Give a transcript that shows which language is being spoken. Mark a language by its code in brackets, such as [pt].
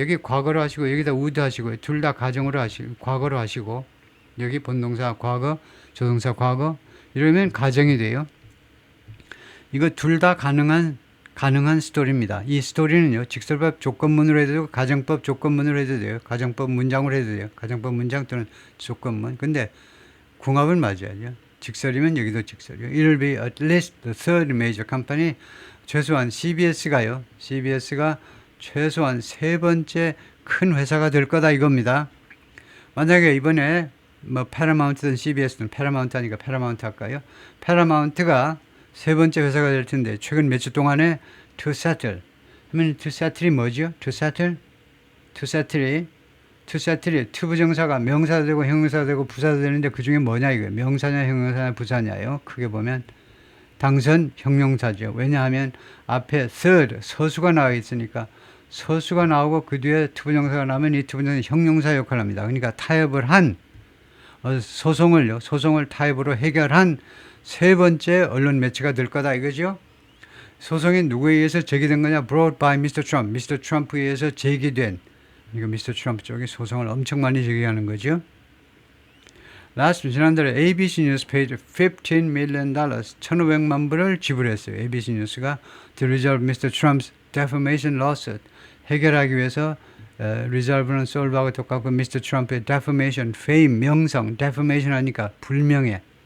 [ko] 여기 과거로 하시고 여기다 would 하시고 둘 다 가정으로 하시고 과거로 하시고 여기 본동사 과거 조동사 과거 이러면 가정이 돼요. 이거 둘 다 가능한 스토리입니다. 이 스토리는요, 직설법 조건문으로 해도 되고, 가정법 조건문으로 해도 돼요. 가정법 문장으로 해도 돼요. 가정법 문장 또는 조건문. 근데 궁합을 맞아야죠. 직설이면 여기도 직설이요. [en] It'll be at least the third major company. [ko] 최소한 CBS가 최소한 세 번째 큰 회사가 될 거다 이겁니다. 만약에 이번에 패러마운트든 CBS든 패러마운트 하니까 패러마운트 할까요? 패러마운트가 세 번째 회사가 될 텐데 최근 몇 주 동안에 [en] to settle [ko] 하면 to settle이 뭐죠? to settle이 to 부정사가 명사도 되고 형용사도 되고 부사도 되는데 그 중에 뭐냐 이거예요. 명사냐 형용사냐 부사냐요. 크게 보면 당선 형용사죠. 왜냐하면 앞에 third 서수가 나와 있으니까 서수가 나오고 그 뒤에 to 부정사가 나오면 이 to 부정사는 형용사 역할을 합니다. 그러니까 타협을 한 소송을 타협으로 해결한 세 번째 언론 매체가 될 거다 이거죠. 소송이 누구에 의해서 제기된 거냐? [en] Brought by Mr. Trump. Mr. [ko] Trump에 의해서 제기된. 이거 Mr. Trump 쪽이 소송을 엄청 많이 제기하는 거죠. 지난달에 ABC 뉴스 [en] paid $15 million, [ko] 1,500만 불을 지불했어요. ABC 뉴스가 [en] to resolve Mr. Trump's defamation lawsuit. [ko] 해결하기 위해서 resolve는 solve하고 똑같고 Mr. Trump의 defamation, fame, 명성, defamation 하니까 불명예.